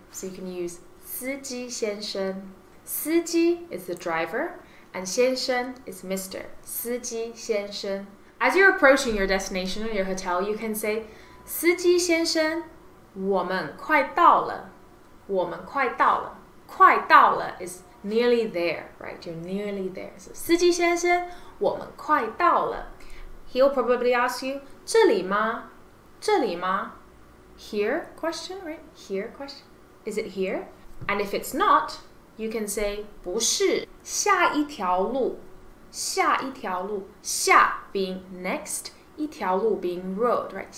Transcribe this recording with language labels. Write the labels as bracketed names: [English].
[English] So you can use 司机先生. 司机 is the driver, and 先生 is Mr. [Chinese] 司机先生. [English] As you're approaching your destination or your hotel, you can say [Chinese] 司机先生,我们快到了. 我们快到了. [English] 快到了 is nearly there, right? You're nearly there. [Chinese] So 司机先生,我们快到了. [English] He'll probably ask you, [Chinese] 这里吗? 这里吗? [English] Here question, right? Here question. Is it here? And if it's not, you can say [Chinese] 不是,下一条路. 下一条路. [English] 下 being next, 一条路 being road, right?